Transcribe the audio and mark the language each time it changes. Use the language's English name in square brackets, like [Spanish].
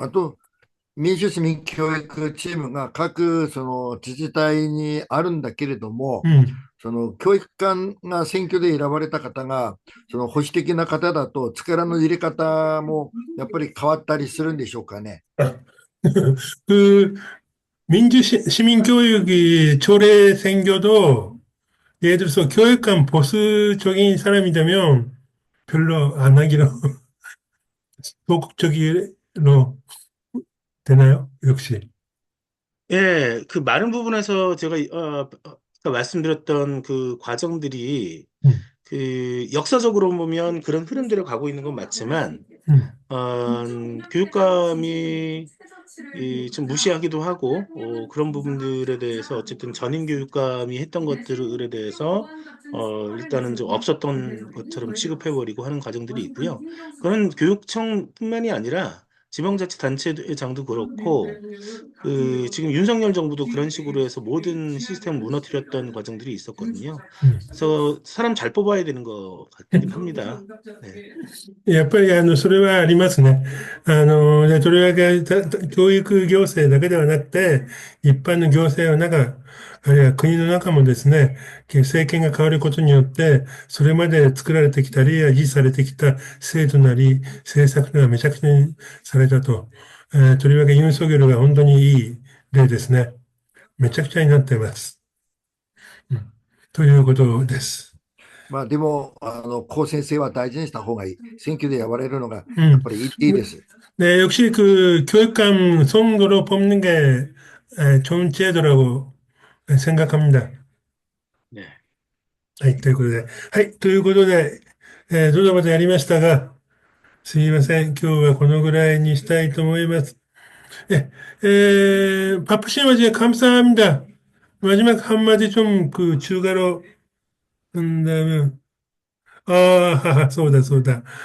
[Japanese] あと、民主市民教育チームが各その自治体にあるんだけれども、うん。その教育官が選挙で選ばれた方が、その保守的な方だと力の入れ方もやっぱり変わったりするんでしょうかね。 [Korean] 아, 그 시민교육이 조례 생겨도 예를 들어서 교육감 보수적인 사람이 되면 별로 안 하기로 소극적으로 되나요? 역시. 예, 그 많은 부분에서 제가 아까 말씀드렸던 그 과정들이 음, 그 역사적으로 보면 그런 흐름대로 가고 있는 건 맞지만 음, 교육감이 좀 무시하기도 하고 그런 부분들에 대해서 어쨌든 전임 교육감이 했던 것들에 대해서 일단은 좀 없었던 것처럼 취급해버리고 하는 과정들이 있고요. 그런 교육청뿐만이 아니라 지방자치단체장도 그렇고 지금 윤석열 정부도 그런 식으로 해서 모든 시스템을 무너뜨렸던 과정들이 있었거든요. 음. 그래서 사람 잘 뽑아야 되는 것 같긴 합니다. 네. [Japanese] やっぱりそれはありますね。でとりわけ教育行政だけではなくて、一般の行政の中、あるいは国の中もですね、政権が変わることによって、それまで作られてきたり、維持されてきた制度なり、政策がめちゃくちゃにされたと。とりわけユン・ソギョルが本当にいい例ですね。めちゃくちゃになっています。うん、ということです。まあでも、公正性は大事にした方がいい。選挙で選ばれるのがうん。やっぱりいいです。 [Korean] 네, 역시 그 교육감 선거로 뽑는 게 좋은 제도라고 생각합니다. [Japanese] ね。はい、ということで。はい、ということで、ドタバタやりましたが、すみません。今日はこのぐらいにしたいと思います。 [Korean] 예, 바쁘신 와중에 감사합니다. 마지막 한마디 좀 그 추가로 한다면, 아, [Japanese] そうだ、そうだ。